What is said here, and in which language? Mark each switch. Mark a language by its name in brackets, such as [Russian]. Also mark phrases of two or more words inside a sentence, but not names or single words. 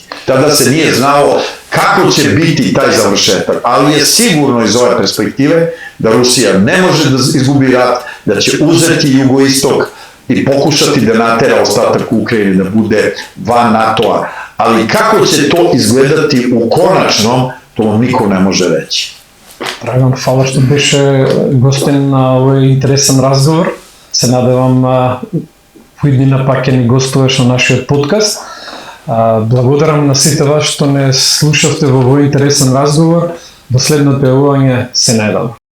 [Serbian] Tada se nije znalo kako će biti taj završetak, ali je sigurno iz ove perspektive da Rusija ne može da izgubi rat, da će uzeti jugoistok i pokušati da natera ostatak Ukrajine da bude van NATO-a, ali kako će to izgledati u konačnom, to vam niko ne može reći. [Macedonian] Dragan, [Serbian] hvala što [Macedonian] беше гостин на овој интересен разговор. Се надевам во иднина пак ќе ни гостуваш на нашиот подкаст. Благодарам на сите вас што не слушавте во овој интересен разговор. До следното јавување, се надевам.